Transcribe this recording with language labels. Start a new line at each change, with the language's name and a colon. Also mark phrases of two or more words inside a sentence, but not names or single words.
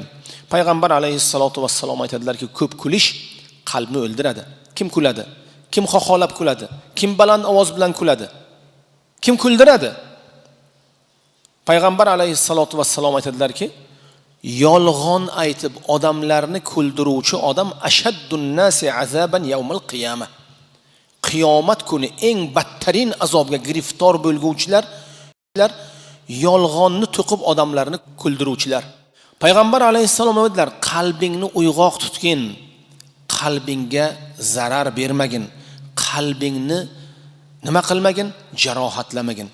Uzbek: Payg'ambar alayhissalatu vassalom aytadilarki, ko'p kulish qalbni o'ldiradi. Kim kuladi? Kim xoxolab kuladi? Kim baland ovoz bilan kuladi? Kim kuldiradi? Payg'ambar alayhissalotu vassalom aytadilarki, yolg'on aytib odamlarni kuldiruvchi odam
Arabic: أشد الناس عذابا يوم القيامة.
Uzbek: Qiyomat kuni eng badtarin azobga giriftor bo'lguvchilar yolg'onni to'qib odamlarni kuldiruvchilar. Payg'ambar alayhissalom aytdilar, qalbingni uyg'oq tutgin, qalbingga zarar bermagin, qalbingni nima qilmagin, jarohatlamagin.